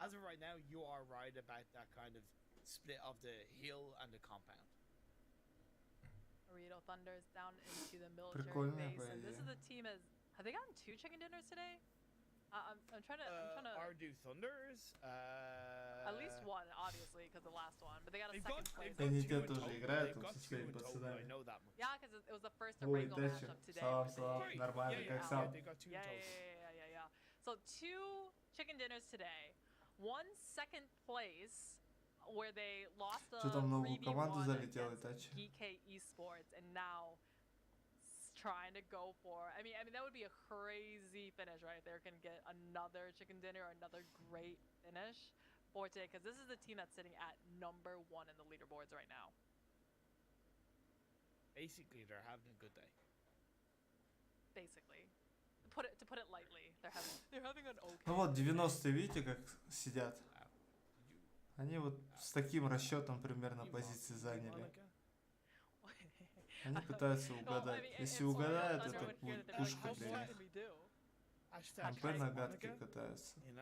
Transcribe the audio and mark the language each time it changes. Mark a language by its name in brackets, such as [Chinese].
[English] As of right now, you are right about that kind of split of the hill and the compound. Burrito Thunders down into the military base, and this is the team as have they gotten 2 chicken dinners today? I'm trying to. Ardu Thunders. At least one, obviously, because the last one. But they got a second place. [Russian] Они те тоже играют, со своими пацанами. [English] Yeah, because it was the first Orango matchup today. [Russian] Салам, нормально, как сам? [English] Yeah. So 2 chicken dinners today. 1 second place where they lost the 3v1 against GK Esports, and now trying to go for, I mean that would be a crazy finish right there. Can get another chicken dinner or another great finish for today, because this is the team that's sitting at number 1 in the leaderboards right now. Basically, they're having a good day. Basically, to put it lightly, they're having an okay. [Russian] Ну вот 90-е, видите, как сидят? Они вот с таким расчетом примерно позиции заняли. Они пытаются угадать. Если угадают, это будет пушка для них. МП на гадке катаются.